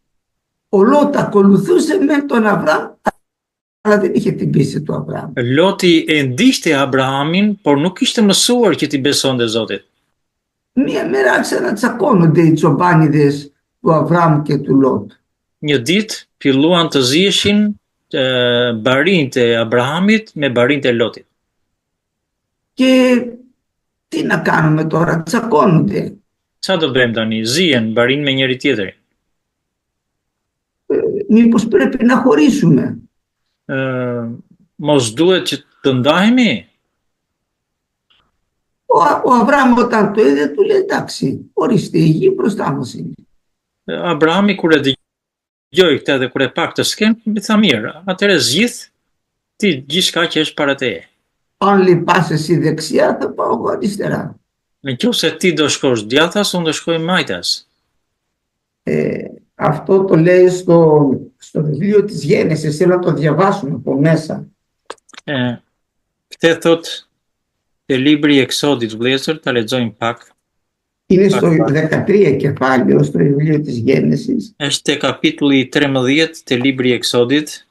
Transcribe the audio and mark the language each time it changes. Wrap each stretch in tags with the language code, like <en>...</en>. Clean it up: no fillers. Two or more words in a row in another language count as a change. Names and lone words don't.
<el>Ο Λότ ακολουθούσε με τον Αβραάμ, αλλά δεν είχε την πίστη του Αβραάμ.</el> <sq>Loti e ndiqte Abrahamin, por nuk ishte mësuar që t'i besonte Zotit.</sq> <el>Μία μέρα άρχισαν να τσακώνονται οι τσομπάνιδες του Αβραάμ και του Λότ.</el> <sq>Një ditë filluan të ziheshin barinjtë e Abrahamit me barinjtë e Lotit.</sq> <el>Και τι να κάνουμε τώρα, τσακώνονται.</el> <sq>Ç'a do bëjmë tani? Zihen barinj me njëri tjetrin.</sq> <el>Μήπως πρέπει να χωρίσουμε.</el> <sq>Mos duhet që të ndahemi?</sq> <el>Ο Αβραάμ όταν το είδε του λέει, εντάξει, ορίστε, η γη μπροστά μας είναι.</el> <sq>Abrahami kur e dëgjoi këtë dhe kur e pa këtë skenë, i tha mirë, atëherë zgjidh ti gjithçka që është para teje.</sq> <el>Αν λυπάσαι εσύ δεξιά, θα πάω εγώ αριστερά.</el> <sq>Nëse ti do shkosh djathtas, unë do shkoj majtas.</sq> <el>Αυτό το λέει στο βιβλίο της Γένεσης, θέλω να το διαβάσουμε από μέσα.</el> <sq>Këtë thot te libri i Eksodit vëllezër, ta lexojmë pak.</sq> <el>Είναι στο 13 κεφάλαιο στο βιβλίο της Γένεσης.</el> <sq>Është te kapitulli 13 te libri i Eksodit.</sq>